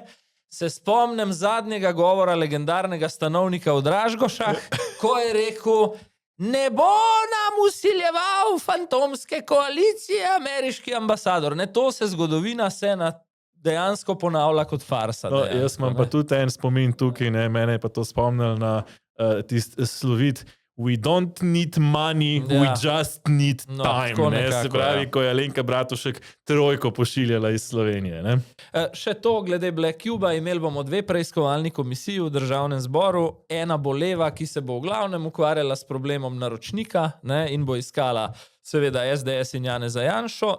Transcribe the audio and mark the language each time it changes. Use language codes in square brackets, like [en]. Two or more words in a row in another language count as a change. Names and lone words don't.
[sl] Se spomnim zadnjega govora legendarnega stanovnika v Dražgošah, ko je rekel, ne bo nam usiljeval fantomske koalicije ameriški ambasador. Ne, to se zgodovina dejansko ponavlja kot farsa. No, jaz imam pa tudi en spomin tukaj, ne, mene je pa to spomnil na tisti slovit [en] We don't need money, we just need time. [sl] Ne? Se pravi, ko je Alenka Bratušek trojko pošiljala iz Slovenije. Ne? Še to, glede Black Cuba, imeli bomo 2 preiskovalni komisiji v Državnem zboru. Ena bo leva, ki se bo v glavnem ukvarjala s problemom naročnika, ne? In bo iskala seveda SDS in Janeza Janšo.